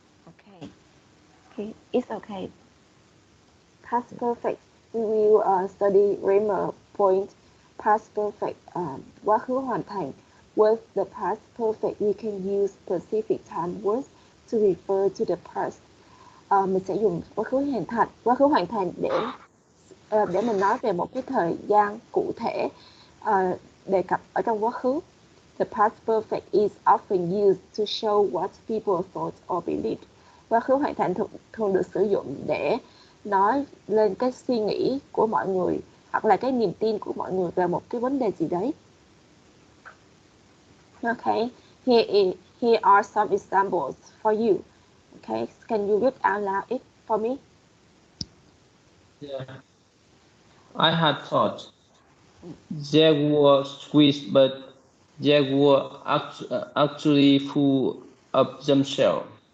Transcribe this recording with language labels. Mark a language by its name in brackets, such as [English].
[English] Okay, it's okay. Past perfect. We will study grammar point. Past perfect. [Vietnamese] Quá khứ hoàn thành. [English] With the past perfect, we can use specific time words to refer to the past. [Vietnamese] Mình sẽ dùng quá khứ hoàn thành để mình nói về một cái thời gian cụ thể đề cập ở trong quá khứ. [English] The past perfect is often used to show what people thought or believed. [Vietnamese] Quá khứ hoàn thành thường được sử dụng để nói lên cái suy nghĩ của mọi người hoặc là cái niềm tin của mọi người về một cái vấn đề gì đấy. [English] Okay, here are some examples for you. Okay, can you read out loud it for me? Yeah. I had thought they were squeezed, but they were actually full of themselves.